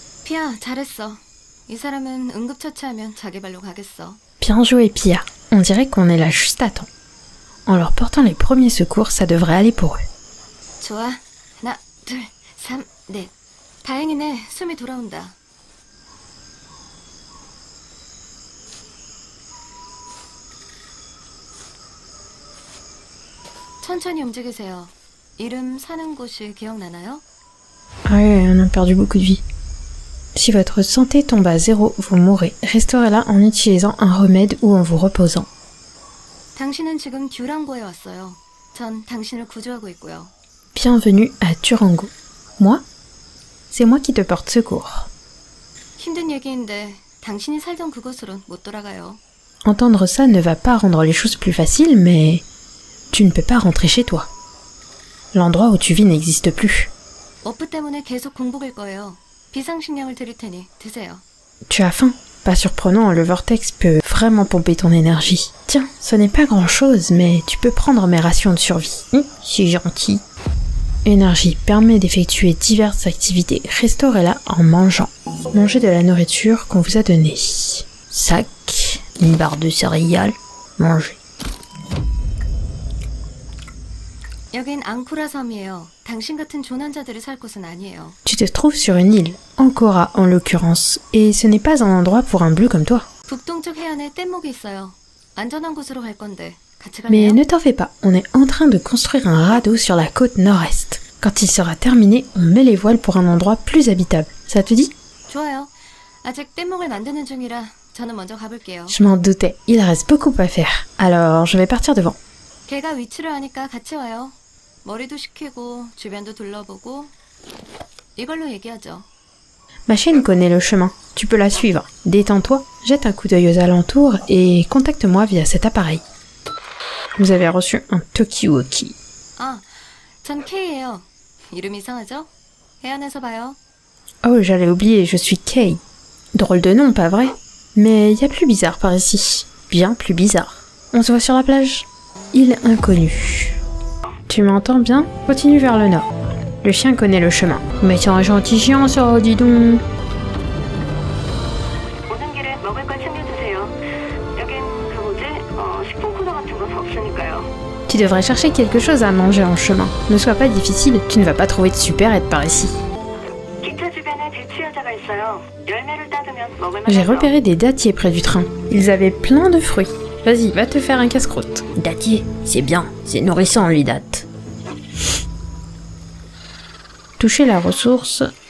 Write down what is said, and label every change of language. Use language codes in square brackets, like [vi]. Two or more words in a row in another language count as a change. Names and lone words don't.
[ko] 피아, 잘했어. 이 사람은 응급처치하면 자기 발로 가겠어. [fr] Bien joué, Pia. On dirait qu'on est là juste à temps. En leur portant les premiers secours, ça devrait aller pour eux. [ko] 좋아. 하나, 둘, 삼, 넷. 다행이네. 숨이 돌아온다. 천천히 움직이세요. 이름 사는 곳이 기억나나요? [fr] Ah ouais, on a perdu beaucoup de vie. Si votre santé tombe à 0, vous mourrez. Restaurez-la en utilisant un remède ou en vous reposant. [ko] 당신은 지금 듀랑고에 왔어요. 전 당신을 구조하고 있고요. [fr] Bienvenue à Durango. Moi? C'est moi qui te porte secours. [ko] 힘든 얘기인데 당신이 살던 그곳으론 못 돌아가요. [fr] Entendre ça ne va pas rendre les choses plus faciles, mais tu ne peux pas rentrer chez toi. L'endroit où tu vis n'existe plus. [ko] 워프 때문에 계속 공복일 거예요. 비상식량을 드릴 테니 드세요. [fr] Tu as faim? Pas surprenant, le vortex peut vraiment pomper ton énergie. Tiens, ce n'est pas grand-chose, mais tu peux prendre mes rations de survie. C'est gentil. Énergie permet d'effectuer diverses activités. Restaurez-la en mangeant. Mangez de la nourriture qu'on vous a donnée. Sac, une barre de céréales, mangez. [ko] 여긴 앙코라 섬이에요. 당신 같은 조난자들이 살 곳은 아니에요. [fr] Tu te trouves sur une île, Ancora en l'occurrence, et ce n'est pas un endroit pour un bleu comme toi. [ko] 북동쪽 해안에 뗏목이 있어요. 안전한 곳으로 갈 건데 같이 [fr] Mais [ko] 갈래요? [fr] ne t'en fais pas, on est en train de construire un radeau sur la côte nord-est. Quand il sera terminé, on met les voiles pour un endroit plus habitable. Ça te dit? [ko] 좋아요. 아직 뗏목을 만드는 중이라 저는 먼저 가볼게요. [fr] Je m'en doutais, il reste beaucoup à faire. Alors, je vais partir devant. [ko] 걔가 위치를 아니까 같이 와요. 머리도 식히고 주변도 둘러보고 이걸로 얘기하죠. [fr] Ma chienne connaît le chemin, tu peux la suivre. Détends-toi, jette un coup d'œil aux alentours et contacte-moi via cet appareil. Vous avez reçu un Tokiwoki. [ko] 아, 전 K예요. 이름 이상하죠? 해안에서 봐요. [fr] Oh, j'allais oublier, je suis Kay. Drôle de nom, pas vrai? Mais y a plus bizarre par ici. Bien plus bizarre. On se voit sur la plage. Île inconnue. Tu m'entends bien? Continue vers le nord. Le chien connaît le chemin. Mais c'est un gentil chien, ça, dis donc. [ko] 오는 길에 먹을 걸 챙겨주세요. 여긴 그 뭐지? 식품 코너 같은 건 없으니까요. [fr] Tu devrais chercher quelque chose à manger en chemin. Ne sois pas difficile, tu ne vas pas trouver de supérette par ici. [ko] 기차 주변에 대추여자가 있어요. 열매를 따두면 먹을 [fr] J'ai [ko] 만하죠. [fr] repéré des dattiers près du train. Ils avaient plein de fruits. Vas-y, va te faire un casse-croûte. Dattier, c'est bien, c'est nourrissant les dattes. Toucher la ressource.